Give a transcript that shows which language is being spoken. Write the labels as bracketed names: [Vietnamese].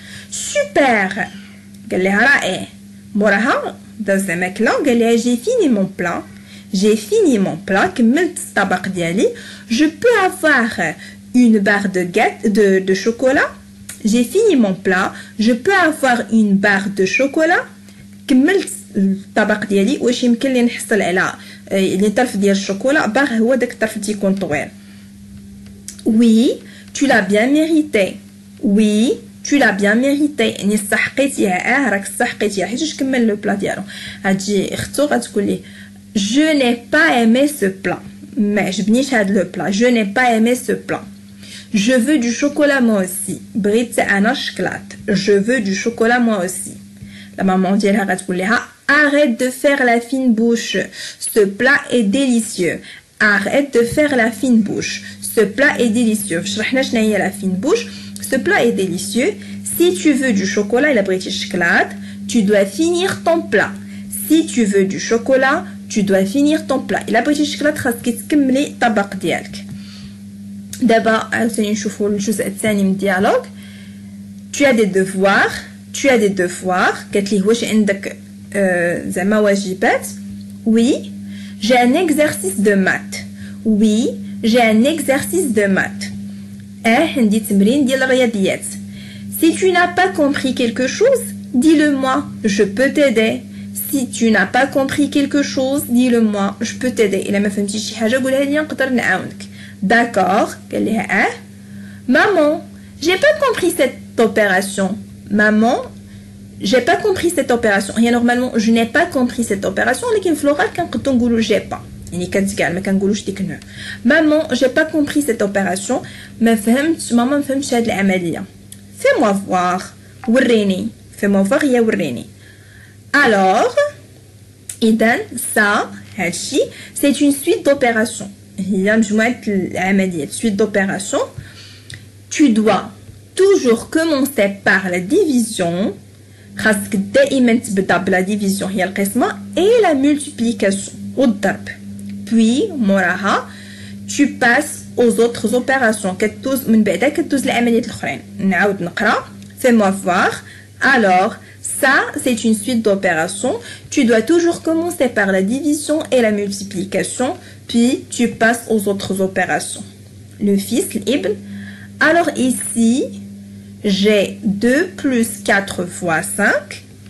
[Arabic] سوبر قال لها رائع. موراها داز زعما كلا قال لها جي فيني مون بلا. [French] j'ai fini mon plat. [Arabic] كملت الطبق ديالي. [French] je peux avoir une barre de chocolat. j'ai fini mon plat. je peux avoir une barre de chocolat. [Arabic] كملت الطبق ديالي. واش يمكن لي نحصل على اللي طرف ديال الشوكولا باغ هو داك الطرف اللي تيكون طويل. [French] Oui, tu l'as bien mérité. Oui, tu l'as bien mérité. [Arabic] يعني استحقيتيها. راك استحقيتيها حيت كمل لو بلا ديالو. غتجي اختو غتقول لي [French] je n'ai pas aimé ce plat. [Arabic] ما عجبنيش هاد لو بلا. [French] Je n'ai pas aimé ce plat. Je veux du chocolat moi aussi. [Arabic] بغيت انا الشكلاط. [French] Je veux du chocolat moi aussi. La maman [Arabic] ديالها غتقول لها [French] arrête de faire la fine bouche. Ce plat est délicieux. Arrête de faire la fine bouche. Ce plat est délicieux. [Arabic] شرحنا شنو هي la fine bouche. [French] Ce plat est délicieux. Si tu veux du chocolat, il a [Arabic] بغيتي الشكلاط, [French] tu dois finir ton plat. Si tu veux du chocolat, tu dois finir ton plat. [Arabic] Il a بغيتي الشكلاط خاصك تكملي الطبق ديالك. دابا عاوتاني نشوفوا الجزء الثاني من الديالوج. [French] Tu as des devoirs. Tu as des devoirs. [Arabic] قالت لي واش عندك زعما واجبات. [French] Oui, j'ai un exercice de maths. Oui, j'ai un exercice de maths. [Arabic] عندي تمرين ديال الرياضيات. [French] Si tu n'as pas compris quelque chose, dis-le-moi, je peux t'aider. Si tu n'as pas compris quelque chose, dis-le-moi, je peux t'aider. [Arabic] إلا ما فهمتيش شي حاجة قولها لي نقدر نعاونك. [French] D'accord, [Arabic] قال لها [French] Maman, j'ai pas compris cette opération. Maman, j'ai pas compris cette opération. هي normalement je n'ai pas compris cette opération, [Arabic] لكن في اللغة كنقدروا نقولوا [French] j'ai pas. [Arabic] يعني كتقال ما كنقولوش ديك نو. [French] Maman, j'ai pas compris cette opération. [Arabic] ما فهمتش ماما ما فهمتش هاد العملية. [French] Fais-moi voir. [Arabic] وريني. [French] Fais-moi voir [Arabic] يا وريني. [French] Alors, إذن ça هادشي c'est une suite d'opérations. [Arabic] هي مجموعة العمليات suite d'opérations. [French] Tu dois toujours commencer par la division. [Arabic] خاصك دائما تبدا بلا division هي القسمة [French] et la multiplication [Arabic] والضرب. [French] Puis موراها tu passes aux autres opérations. [Arabic] كتدوز من بعدا كتدوز العمليات الأخرين. نعاود نقرا. [French] Fais-moi voir. Alors, ça, c'est une suite d'opérations. Tu dois toujours commencer par la division et la multiplication, puis tu passes aux autres opérations. Le fils, l'ibn. Alors ici, j'ai 2 plus 4 fois 5.